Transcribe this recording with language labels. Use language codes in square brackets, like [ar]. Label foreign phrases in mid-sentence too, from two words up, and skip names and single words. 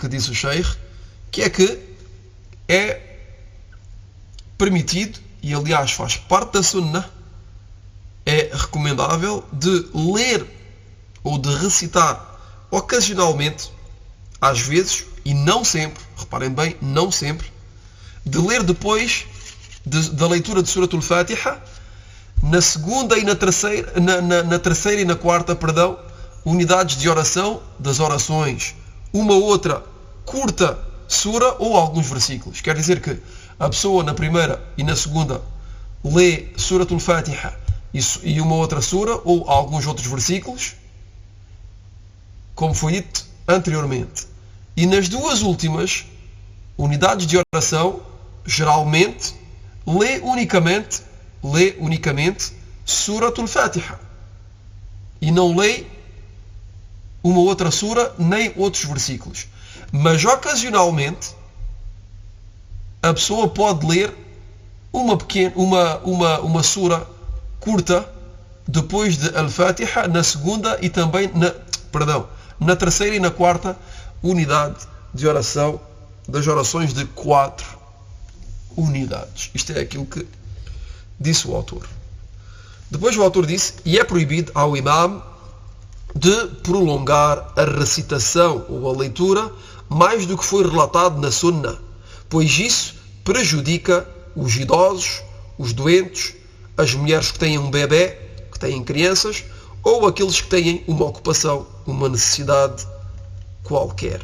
[pt] que disse o Sheikh, que é permitido, e aliás faz parte da sunnah, é recomendável de ler ou de recitar ocasionalmente, às vezes, e não sempre, reparem bem, não sempre, de ler depois da leitura de Surat al-Fatiha, na segunda e na terceira, na terceira e na quarta, unidades de oração das orações, uma outra curta sura ou alguns versículos. Quer dizer que a pessoa na primeira e na segunda lê Surat al-Fatiha e uma outra sura ou alguns outros versículos, como foi dito anteriormente. E nas 2 últimas unidades de oração, geralmente, lê unicamente Surat al-Fatiha e não lê uma outra sura nem outros versículos. Mas ocasionalmente a pessoa pode ler uma sura curta depois de al-Fatiha na segunda e também na terceira e na quarta unidade de oração, das orações de 4 unidades. Isto é aquilo que disse o autor. Depois o autor disse, e é proibido ao imam de prolongar a recitação ou a leitura mais do que foi relatado na sunnah, pois isso prejudica os idosos, os doentes, as mulheres que têm um bebê, que têm crianças, ou aqueles que têm uma ocupação, uma necessidade qualquer.